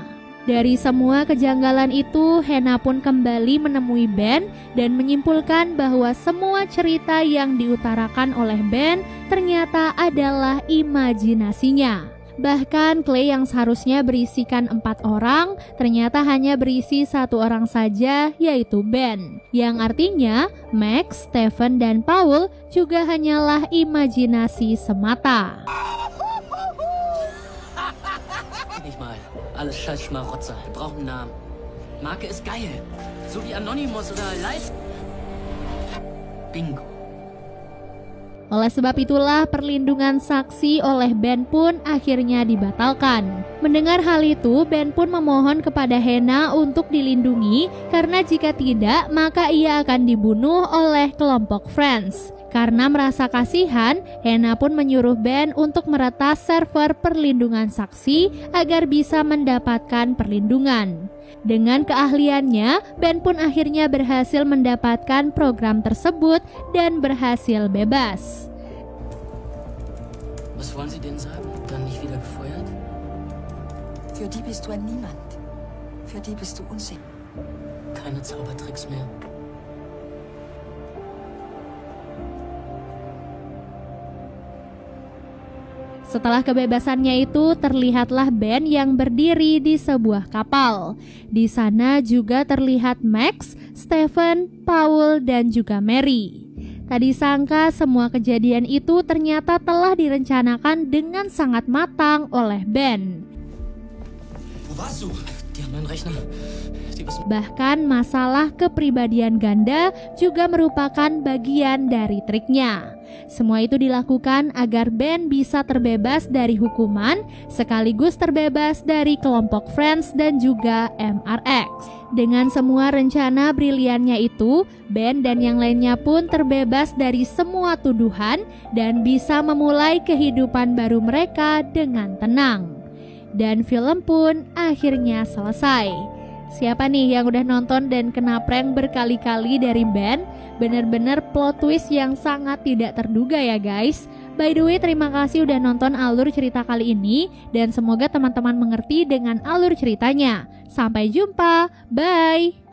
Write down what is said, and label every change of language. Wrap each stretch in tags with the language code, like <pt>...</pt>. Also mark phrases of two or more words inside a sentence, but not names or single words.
<id>Dari semua kejanggalan itu, Hannah pun kembali menemui Ben dan menyimpulkan bahwa semua cerita yang diutarakan oleh Ben ternyata adalah imajinasinya. Bahkan Clay yang seharusnya berisikan 4 orang, ternyata hanya berisi 1 orang saja, yaitu Ben. Yang artinya, Max, Stephen, dan Paul juga hanyalah imajinasi semata.</id> <de>Alles Scheiß-Schmarotzer. Wir brauchen einen Namen. Marke ist geil. So wie Anonymous oder Live. Bingo.</de> <id>Oleh sebab itulah perlindungan saksi oleh Ben pun akhirnya dibatalkan. Mendengar hal itu, Ben pun memohon kepada Hannah untuk dilindungi karena jika tidak maka ia akan dibunuh oleh kelompok Friends. Karena merasa kasihan, Hannah pun menyuruh Ben untuk meretas server perlindungan saksi agar bisa mendapatkan perlindungan. Dengan keahliannya, Ben pun akhirnya berhasil mendapatkan program tersebut dan berhasil bebas.</id> <de>Was wollen Sie denen sagen? Dann nicht wieder gefeuert? Für die bist du ein Niemand. Für die bist du unsicher. Keine Zaubertricks mehr.</de> <id>Setelah kebebasannya itu, terlihatlah Ben yang berdiri di sebuah kapal. Di sana juga terlihat Max, Stephen, Paul, dan juga Mary. Tak disangka semua kejadian itu ternyata telah direncanakan dengan sangat matang oleh Ben.</id> <de>Wo warst du? Die haben meinen Rechner.</de> <id>Bahkan masalah kepribadian ganda juga merupakan bagian dari triknya. Semua itu dilakukan agar Ben bisa terbebas dari hukuman, sekaligus terbebas dari kelompok Friends dan juga MRX. Dengan semua rencana briliannya itu, Ben dan yang lainnya pun terbebas dari semua tuduhan dan bisa memulai kehidupan baru mereka dengan tenang. Dan film pun akhirnya selesai. Siapa nih yang udah nonton dan kena prank berkali-kali dari Ben? Bener-bener</id> <en>plot twist</en> <id>yang sangat tidak terduga ya guys.</id> <en>By the way,</en> <id>terima kasih udah nonton alur cerita kali ini, dan semoga teman-teman mengerti dengan alur ceritanya. Sampai jumpa, bye!</id>